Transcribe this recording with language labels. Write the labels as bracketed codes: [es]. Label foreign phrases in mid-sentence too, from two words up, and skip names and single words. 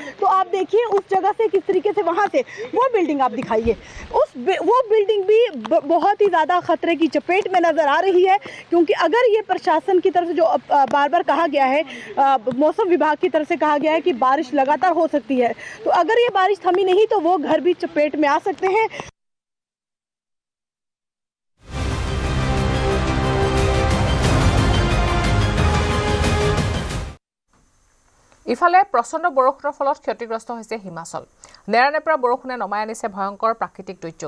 [hi] तो आप देखिए उस जगह से किस तरीके से, वहाँ से वो बिल्डिंग आप दिखाइए, वो बिल्डिंग भी बहुत ही ज़्यादा खतरे की चपेट में नज़र आ रही है। क्योंकि अगर ये प्रशासन की तरफ से जो बार बार कहा गया है, मौसम विभाग की तरफ से कहा गया है कि बारिश लगातार हो सकती है, तो अगर ये बारिश थमी नहीं तो वो घर भी चपेट में आ सकते हैं। [as] ইফালে প্ৰচণ্ড বৰষুণৰ ফলত ক্ষতিগ্ৰস্ত হৈছে হিমাচল। নেৰানেপেৰা বৰষুণে নমাই আনিছে ভয়ংকৰ প্ৰাকৃতিক দুৰ্যোগ।